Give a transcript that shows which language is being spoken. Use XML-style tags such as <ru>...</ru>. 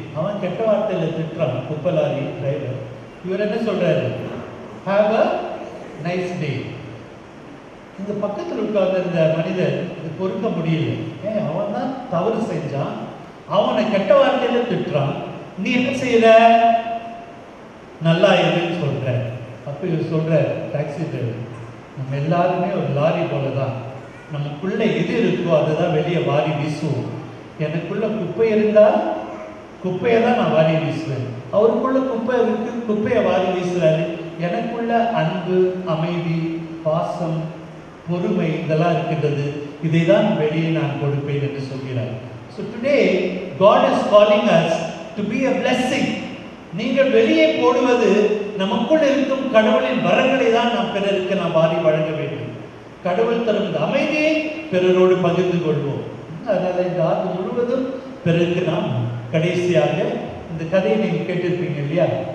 <ta>அவன் கெட்ட வார்த்தையில் திட்டுறான் குப்பை லாரி டிரைவர். இவர் என்ன சொல்றாரு?</ta> <en>Have a nice day.</en> <ta>இந்த பக்கத்தில் உட்கார்ந்த மனிதர் இது பொறுக்க முடியல. அவன் தான் தவறு செஞ்சான், அவனை கெட்ட வார்த்தையில திட்டுறான், நீ என்ன செய்யற? நல்லா இருன்னு சொல்ற. அப்போ இவர் சொல்ற, டாக்ஸி டிரைவர், நம்ம எல்லாருமே ஒரு லாரி போல தான். நமக்குள்ள எது இருக்கோ அதை தான் வெளியே வாரி வீசுவோம். எனக்குள்ள குப்பை இருந்தால் குப்பையை தான் நான் வாரி வீசுவேன். அவருக்குள்ள குப்பை இருக்கு, குப்பையை வாரி வீசுறாரு. எனக்குள்ள அன்பு, அமைதி, பாசம், பொறுமை இதெல்லாம் இருக்கின்றது. இதை தான் வெளியே நான் கொடுப்பேன் என்று சொல்கிறார்.</ta> <en>So today God is calling us to be a blessing.</en> <ta>நீங்கள் வெளியே போடுவது நமக்குள் இருக்கும் கடவுளின் வரங்களை தான் நாம் பிறருக்கு நாம் வாரி வழங்க வேண்டும். கடவுள் தரும் இந்த அமைதியை பிறரோடு பகிர்ந்து கொள்வோம். அதனால் இந்த ஆண்டு முழுவதும் பிறருக்கு நாம் கடைசியாக இந்த கதையை நீங்கள் கேட்டிருப்பீங்க இல்லையா?</ta>